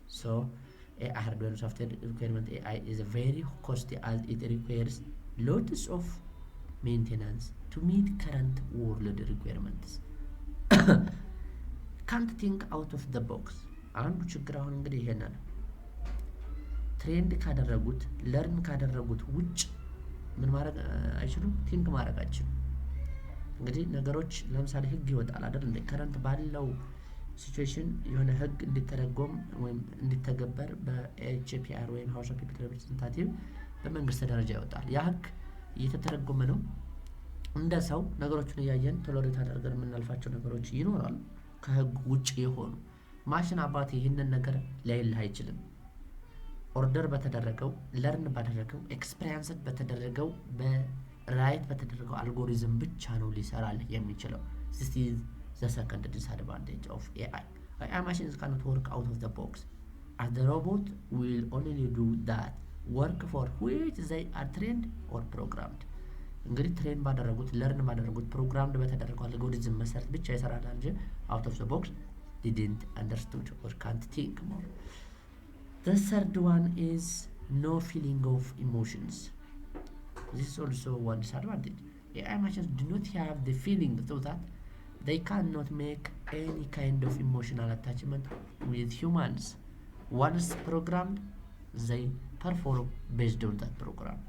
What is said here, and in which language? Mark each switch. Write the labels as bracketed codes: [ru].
[en] So hardware and software requirement AI is very costly as it requires lots of maintenance to meet current world requirements. Can't think out of the box. [am] አንዱ ችግር አሁን እንግዲህ ይሄን ነው። ትሬንድ ካደረጉት ለርን ካደረጉት ውጭ ምን ማድረግ አይችሉም፣ ቲንክ ማድረግ አይችሉም። እንግዲህ ነገሮች ለምሳሌ ህግ ይወጣል አይደል እንደ ከረንት ባለው ሲቹዌሽን የሆነ ህግ እንዲተረጎም ወይም እንዲተገበር በኤችፒአር ወይም ሃውስ ኦፍ ፒፕል ሪፕሬዘንታቲቭ በመንግስት ደረጃ ይወጣል። ያ ህግ እየተተረጎመ ነው። እንደ ሰው ነገሮችን እያየን ቶሎሬት አድርገን የምናልፋቸው ነገሮች ይኖራሉ ከህግ ውጭ የሆኑ። ማሽን አባቴ ይህንን ነገር ሊያይልህ አይችልም። ኦርደር በተደረገው ለርን ባደረገው ኤክስፒሪየንስ በተደረገው በራይት በተደረገው አልጎሪዝም ብቻ ነው ሊሰራልህ የሚችለው። [en] this is the second disadvantage of AI. AI machines cannot work out of the box, as the robot will only do that work for which they are trained or programmed. [am] እንግዲህ ትሬን ባደረጉት ለርን ባደረጉት ፕሮግራምድ በተደረገው አልጎሪዝም መሰረት ብቻ ይሰራል እንጂ [en] out of the box didn't understood or can't think more. The third one is no feeling of emotions. This is also one disadvantage. AI machines do not have the feeling, so that they cannot make any kind of emotional attachment with humans. Once programmed, they perform based on that program.